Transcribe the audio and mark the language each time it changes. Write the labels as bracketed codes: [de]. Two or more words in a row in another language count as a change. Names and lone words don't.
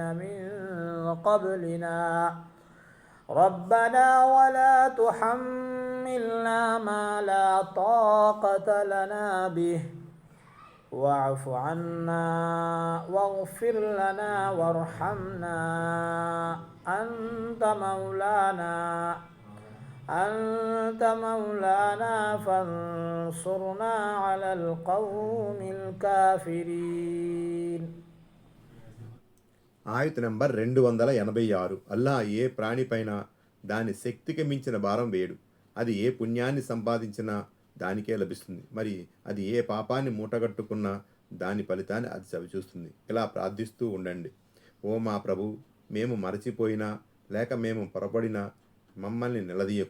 [ar] من قبلنا ربنا ولا تحملنا ما لا طاقة لنا به واعف عنا واغفر لنا وارحمنا أنت مولانا فانصرنا على القوم الكافرين. [te] ఆయత నంబర్ 286. అల్లా ఏ ప్రాణిపైన దాని శక్తికి మించిన భారం వేయడు. అది ఏ పుణ్యాన్ని సంపాదించినా దానికే లభిస్తుంది. మరి అది ఏ పాపాన్ని మూటగట్టుకున్నా దాని ఫలితాన్ని అది చవిచూస్తుంది. ఇలా ప్రార్థిస్తూ ఉండండి: ఓ మా ప్రభు, మేము మరచిపోయినా లేక మేము పొరపడినా మమ్మల్ని నిలదీయకు.